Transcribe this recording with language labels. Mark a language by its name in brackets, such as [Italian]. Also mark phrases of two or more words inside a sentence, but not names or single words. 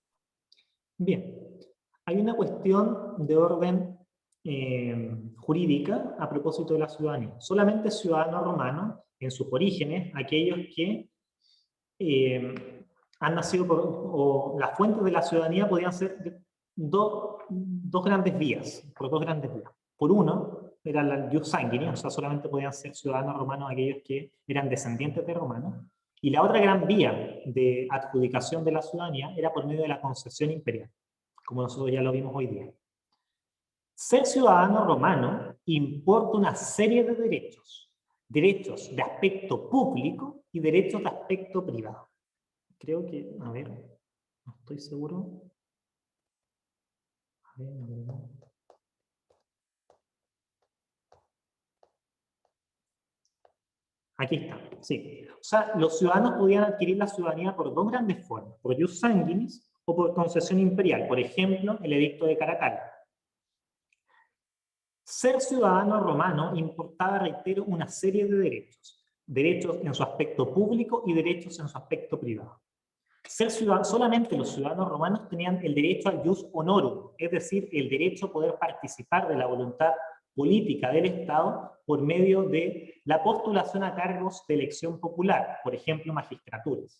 [Spanish] Bien, hay una cuestión de orden jurídica a propósito de la ciudadanía. Solamente ciudadanos romanos, en sus orígenes, aquellos que han nacido o las fuentes de la ciudadanía podían ser dos grandes vías, por dos grandes vías. Por uno, era la [Latin] jus sanguinis, [Spanish] o sea, solamente podían ser ciudadanos romanos aquellos que eran descendientes de romanos. Y la otra gran vía de adjudicación de la ciudadanía era por medio de la concesión imperial, como nosotros ya lo vimos hoy día. Ser ciudadano romano importa una serie de derechos. Derechos de aspecto público y derechos de aspecto privado. Creo que, a ver, no estoy seguro. A ver. Aquí está, sí. O sea, los ciudadanos podían adquirir la ciudadanía por dos grandes formas, por [Latin] jus sanguinis [Spanish] o por concesión imperial. Por ejemplo, el edicto de Caracalla. Ser ciudadano romano importaba, reitero, una serie de derechos. Derechos en su aspecto público y derechos en su aspecto privado. Ser ciudadano, solamente los ciudadanos romanos tenían el derecho al [Latin] jus honorum, [Spanish] es decir, el derecho a poder participar de la voluntad política del Estado por medio de la postulación a cargos de elección popular, por ejemplo, magistraturas.